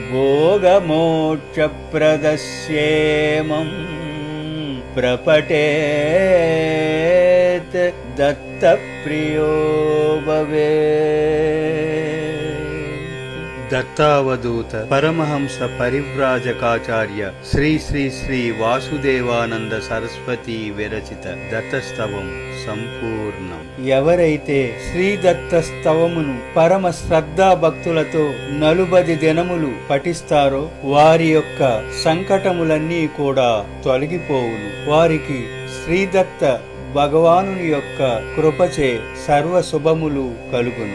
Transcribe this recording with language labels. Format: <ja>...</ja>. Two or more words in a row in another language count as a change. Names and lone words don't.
<sa>ಭೋಗಮೋಕ್ಷಪ್ರದಸ್ಯೇಮಂ ಪ್ರಪಠೇತ್ ದತ್ತಪ್ರಿಯೋ ಭವೇತ್. ದತ್ತಾವಧೂತ ಪರಮಹಂಸ ಪರಿವ್ರಾಜಕಾಚಾರ್ಯ ಶ್ರೀ ಶ್ರೀ ಶ್ರೀ ವಾಸುದೇವಾನಂದ సరస్వతి విరచిత దత్తస్తవం సంపూర్ణం.</sa> <te>ఎవరైతే శ్రీ దత్త స్తవమును పరమ శ్రద్ధా భక్తులతో 40 దినములు పఠిస్తారో వారి యొక్క సంకటములన్నీ కూడా తొలగిపోవును. వారికి శ్రీదత్త భగవానుని యొక్క కృపచే సర్వ శుభములు కలుగును.</te>